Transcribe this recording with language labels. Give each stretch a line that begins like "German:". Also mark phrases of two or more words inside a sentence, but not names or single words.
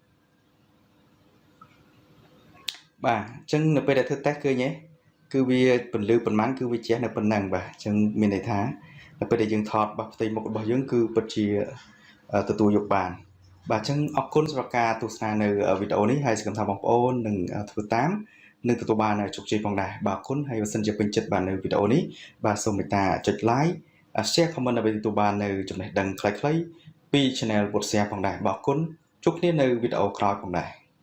Khmer: បាទអញ្ចឹងនៅពេលដែលធ្វើតេស្តឃើញទេគឺវាពន្លឺប៉ុន្មានគឺវាជះនៅប៉ុណ្ណឹង បាទអញ្ចឹងមានន័យថានៅពេលដែលយើងថតរបស់ផ្ទៃមុខរបស់យើងគឺពិតជាទទួលយកបានបាទអញ្ចឹងអរគុណសម្រាប់ការទស្សនានៅវីដេអូនេះហើយសង្ឃឹមថាបងប្អូននឹងធ្វើតាមនឹងទទួលបានជោគជ័យផងដែរបាទអរគុណហើយបើសិនជាពេញចិត្តបាទនៅវីដេអូនេះបាទសូមមេត្តាចុច
English: like share comment
Khmer: ដើម្បីទទួលបាននៅចំណេះដឹងខ្លីៗពី channel ពុទ្ធសាសនាផងដែរបងប្អូនជួបគ្នានៅវីដេអូក្រោយផងដែរ